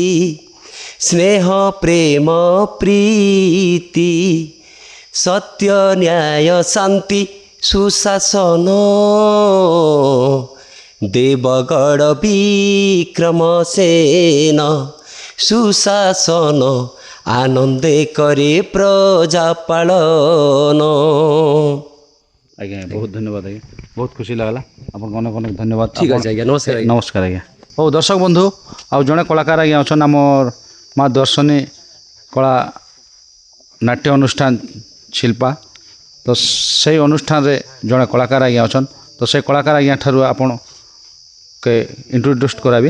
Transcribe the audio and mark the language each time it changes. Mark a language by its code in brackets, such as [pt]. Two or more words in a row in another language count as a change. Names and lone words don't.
[or] ସ୍ନେହ ପ୍ରେମ ପ୍ରୀତି ସତ୍ୟ ନ୍ୟାୟ ଶାନ୍ତି ସୁଶାସନ ଦେବଗଡ଼ ବିକ୍ରମ ସେନ ସୁଶାସନ ଆନନ୍ଦେ କରେ ପ୍ରଜା ପାଳନ। ଆଜ୍ଞା ବହୁତ ଧନ୍ୟବାଦ ଆଜ୍ଞା। ବହୁତ ଖୁସି ଲାଗିଲା ଆପଣଙ୍କୁ ଅନେକ ଅନେକ ଧନ୍ୟବାଦ। ଠିକ ଅଛି ଆଜ୍ଞା ନମସ୍କାର ଆଜ୍ଞା। ନମସ୍କାର ଆଜ୍ଞା। ହଉ ଦର୍ଶକ ବନ୍ଧୁ ଆଉ ଜଣେ କଳାକାର ଆଜ୍ଞା ଅଛନ୍ ଆମର ମା ଦର୍ଶନୀ କଳା ନାଟ୍ୟ ଅନୁଷ୍ଠାନ ଶିଲ୍ପା। ତ ସେଇ ଅନୁଷ୍ଠାନରେ ଜଣେ କଳାକାର ଆଜ୍ଞା ଅଛନ୍। ତ ସେ କଳାକାର ଆଜ୍ଞା ଠାରୁ ଆପଣକେ ଇଣ୍ଟ୍ରୋଡ୍ୟୁସ୍ କରାବି।